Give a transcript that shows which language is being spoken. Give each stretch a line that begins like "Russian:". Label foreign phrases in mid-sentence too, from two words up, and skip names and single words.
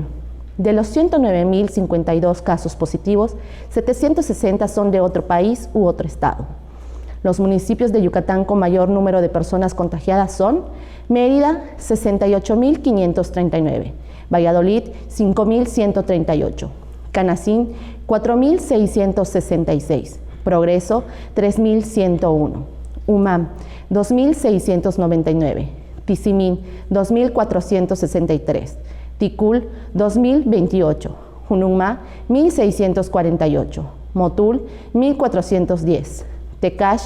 Spanish: De los 109.052 casos positivos, 760 son de otro país u otro estado. Los municipios de Yucatán con mayor número de personas contagiadas son Mérida, 68.539, Valladolid, 5.138, Canacín, 4.666, Progreso, 3.101, Humam, 2.699, Tizimín, 2.463, Ticul, 2028, Junumá, 1648, Motul, 1410, Tecash,